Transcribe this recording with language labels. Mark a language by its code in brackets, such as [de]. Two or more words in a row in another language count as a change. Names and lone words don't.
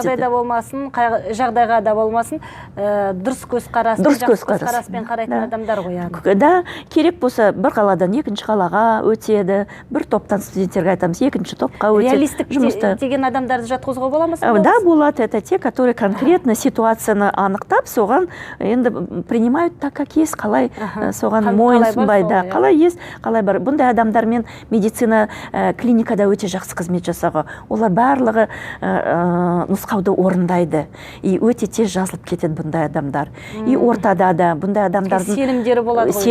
[kk] Қай жағдайда болмасын, қай жағдайға да болмасын, дұрыс көзқараспен қарайтын адамдар ғой. Да, керек болса бір қаладан екінші қалаға өтеді, бір топтан студенттерге айтамыз, екінші топқа өтеді. Реалистік деген адамдарды жатқызуға бола ма? Да, болады. [ru] Это те, которые конкретно [kk] ситуацияны анықтап, соған енді [ru] принимают так, как есть, [kk] қалай соған мойынсынбай, да, қалай есть, қалай бар. Бұндай адамдармен медицина клиникада өте жақсы қызмет жасауға. Олар барлығы нұсқауды орындайды. И өте тез жазылып кетеді бұндай адамдар. И ортада да бұндай адамдардың сенімдері болады ғой.